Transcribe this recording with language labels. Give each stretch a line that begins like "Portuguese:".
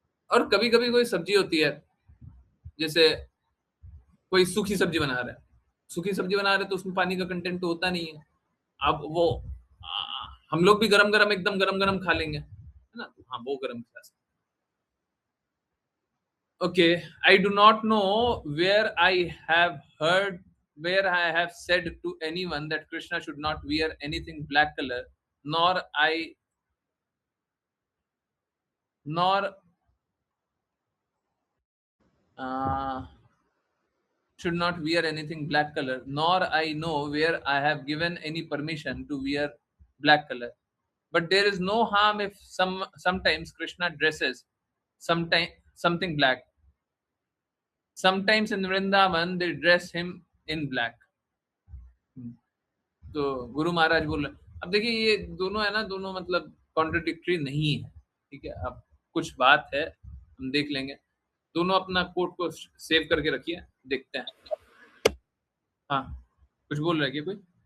Hindi: और कभी कभी कोई सब्जी होती है, जैसे कोई सूखी सब्जी बना रहा है, सूखी सब्जी बना रहे हैं तो उसमें पानी का कंटेंट तो होता नहीं है, अब वो हम लोग भी गरम गरम एकदम गरम गरम खा लेंगे, है ना, हाँ वो गरम खिला सकते।
English: Okay, I do not know where I have heard, where I have said to anyone that Krishna should not wear anything black color, nor I, nor should not wear anything black color, nor I know where I have given any permission to wear black color. But there is no harm if sometimes Krishna dresses something black. Sometimes in Vrindavan they dress him in black.
Hindi: तो गुरु महाराज बोल रहे हैं। अब देखिए ये दोनों है ना, दोनों मतलब कॉन्ट्रडिक्टरी नहीं है, ठीक है, अब कुछ बात है हम देख लेंगे, दोनों अपना कोट को सेव करके रखिए, देखते हैं। हाँ, कुछ बोल रहे हैं क्या कोई?